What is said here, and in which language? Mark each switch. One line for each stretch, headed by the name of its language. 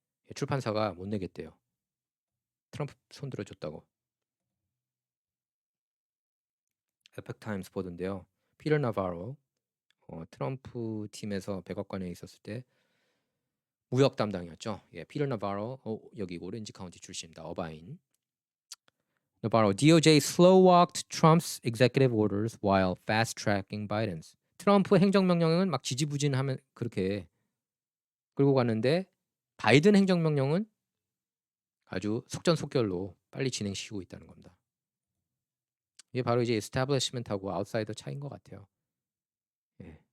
Korean: 예, 출판사가 못 내겠대요. 트럼프 손 들어줬다고. 에펙타임스 보던데요. 피터 나바로 트럼프 팀에서 백악관에 있었을 때 무역 담당이었죠. 예, 피터 나바로 여기 오렌지 카운티 출신입니다. 어바인.
English: 나바로 DOJ slow-walked Trump's executive orders while fast-tracking Biden's.
Korean: 트럼프 행정명령은 막 지지부진하면 그렇게 끌고 갔는데 바이든 행정명령은 아주 속전속결로 빨리 진행시키고 있다는 겁니다. 이게 바로 이제 에스타블리시먼트하고 아웃사이더 차이인 것 같아요. 예.